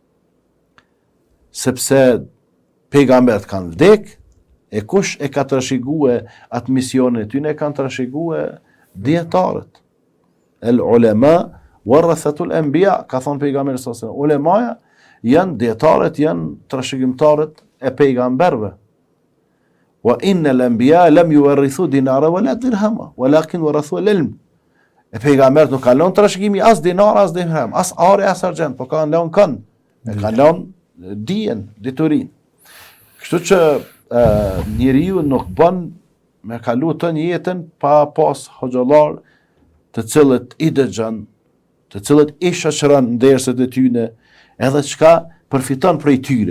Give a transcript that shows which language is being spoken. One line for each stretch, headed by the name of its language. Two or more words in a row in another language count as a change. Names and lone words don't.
Albanian: Sepse pejgambert kanë vdek, e kush e ka trashëgue atë misionin e tyre, e kanë trashëgue dietarët.
Arabic: العلماء ورثة الأنبياء,
Albanian: ka thënë pejgamberi
Arabic: صلى الله عليه وسلم.
Albanian: Ulemaja janë dietarët, janë trashëgimtarët e pejgamberve.
Arabic: وإن الأنبياء لم يورثوا دينارا ولا درهما ولكن ورثوا العلم.
Albanian: E pejgambert nuk kanë lënë trashëgimi as dinar as dirham, as are as argjend, por kanë lënë kanë. E kanë lënë dijen, diturin. Kështu që njeriu nuk bën me kalu të një jetën pa pas hoxhallar të cilët i dëgjon, të cilët i shoqëron nderset e tyre, edhe çka përfiton prej tyre.